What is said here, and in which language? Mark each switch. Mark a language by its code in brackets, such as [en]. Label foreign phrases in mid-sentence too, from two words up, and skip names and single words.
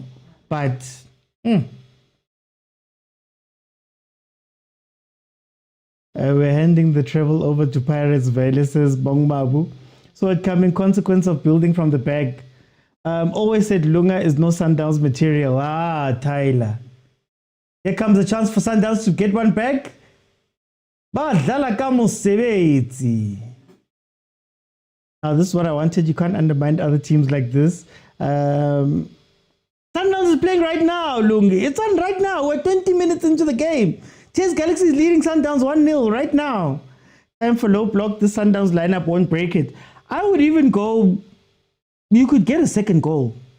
[en] But we're handing the treble over to Pirates. Vele says Bong Mabu. So it come in consequence of building from the back. Always said Lunga is no Sundowns material. Tyler. Here comes a chance for Sundowns to get one back. [st] Badlala ka mosebetsi. [en] Now this is what I wanted. You can't undermine other teams like this. Sundowns is playing right now, Lungi. It's on right now. We're 20 minutes into the game. TS Galaxy is leading Sundowns 1-0 right now. Time for low block. This Sundowns lineup won't break it. I would even go, you could get a second goal.